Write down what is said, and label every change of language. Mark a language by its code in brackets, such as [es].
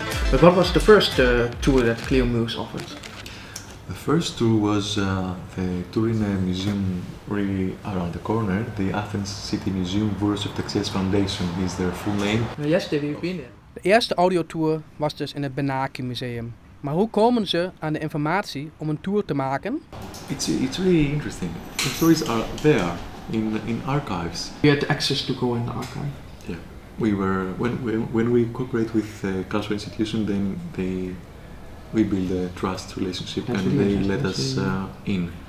[en] But what was the first tour that Peyruis offered? The first tour was the tour in a museum really around the corner. The Athens City Museum, Peyruis of Taxias Foundation is their full name. Yesterday we've been there. [nl] De eerste audiotour was dus in het Benaki Museum. Maar hoe komen ze aan de informatie om een tour te maken? [en] It's really interesting. The stories are there in archives. You had access to go in the archive. Yeah, we were when we cooperate with a cultural institution, then we build a trust relationship and they let us in.